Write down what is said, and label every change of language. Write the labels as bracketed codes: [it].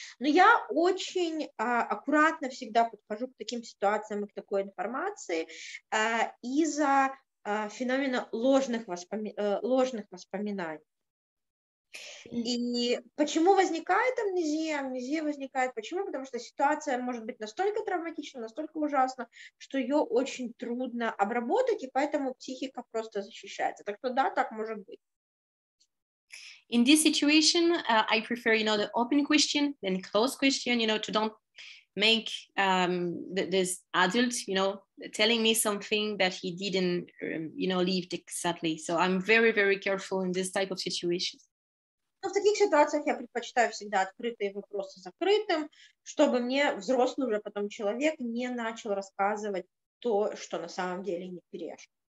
[ru] Но я очень аккуратно всегда подхожу к таким ситуациям и к такой информации из-за феномена ложных воспоминаний. И почему возникает амнезия? Амнезия возникает почему? Потому что ситуация может быть настолько травматична, настолько ужасна, что ее очень трудно обработать, и поэтому психика просто защищается. Так что да, так может быть. [en] In this situation, I prefer, you know, the open question than closed question, you know, to don't make this adult, you know, telling me something that he didn't, you know, live exactly. So I'm very, very careful in this type of situations. [ru] Но в таких ситуациях я предпочитаю всегда открытые вопросы закрытым, чтобы мне взрослый уже потом человек не начал рассказывать то, что на самом деле не пережил.